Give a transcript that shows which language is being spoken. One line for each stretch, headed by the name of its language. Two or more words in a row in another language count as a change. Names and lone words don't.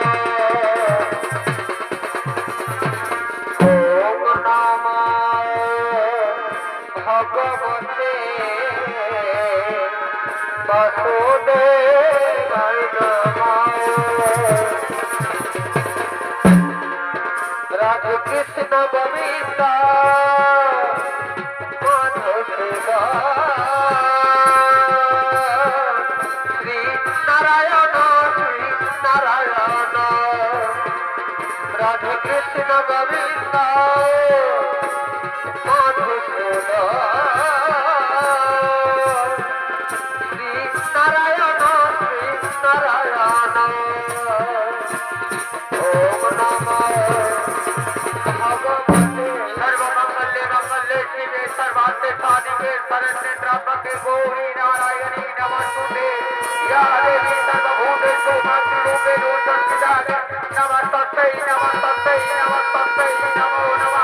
Sanskrit: ওম নমঃ ভগবতে বাসুদেবায় নমঃ। রাধে কৃষ্ণ গোবিন্দ মাধব শ্রী নারায়ণ রাধে কৃষ্ণ গোবিন্দ মাধব শ্রী নারায়ণ ওম নমঃ सर्वमंगले मंगले शिवे सर्वार्थे साधिके शरण्ये त्र्यंबके गौरी नारायणी नमस्तुते या देवी सर्वभूतेषु मातृरूपेण संस्थिता नमस्तस्यै नमस्तस्यै नमस्तस्यै नमो नमः।